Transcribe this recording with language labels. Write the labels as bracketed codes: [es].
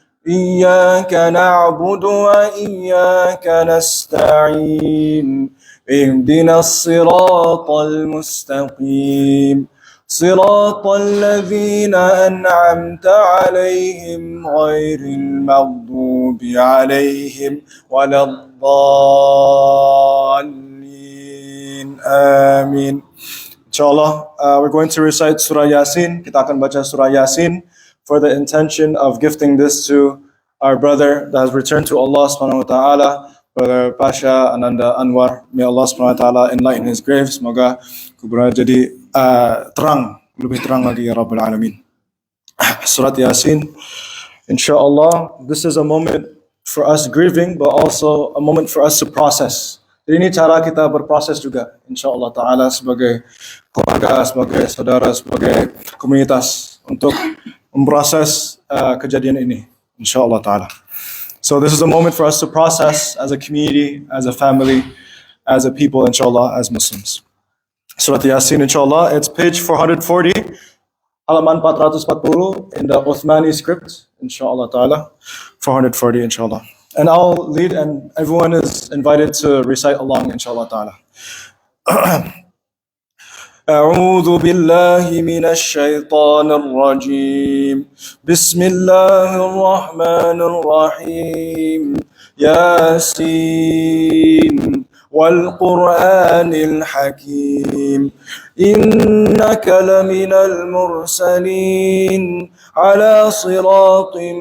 [ar] إياك نعبد وإياك نستعين اهدنا الصراط المستقيم صراط الذين أنعمت عليهم غير المغضوب عليهم ولا الضالين آمين. [en] Inshallah, we're going to recite Surah Yasin. [id] Kita akan baca Surah Yasin [en] for the intention of gifting this to our brother that has returned to Allah subhanahu wa ta'ala, Brother Pasha Ananda Anwar. May Allah subhanahu wa ta'ala enlighten his grave. [id] Semoga kuburan jadi terang, lebih terang lagi ya Rabbal Alamin. [en] Surat Yasin. Inshallah, this is a moment for us grieving, but also a moment for us to process. [id] Jadi ini cara kita berproses juga, insyaAllah ta'ala sebagai keluarga, sebagai saudara, sebagai komunitas untuk memproses kejadian ini, insyaAllah ta'ala. [en] So this is a moment for us to process as a community, as a family, as a people, insyaAllah, as Muslims. Surat Yasin, insyaAllah, it's page 440, [id] halaman 440 [en] in the Uthmani script, insyaAllah ta'ala, 440, insyaAllah. And I'll lead, and everyone is invited to recite along, inshallah ta'ala. [ar] أعوذ بالله من الشيطان الرجيم بسم الله الرحمن الرحيم ياسين والقرآن الحكيم إنك لمن المرسلين على صراط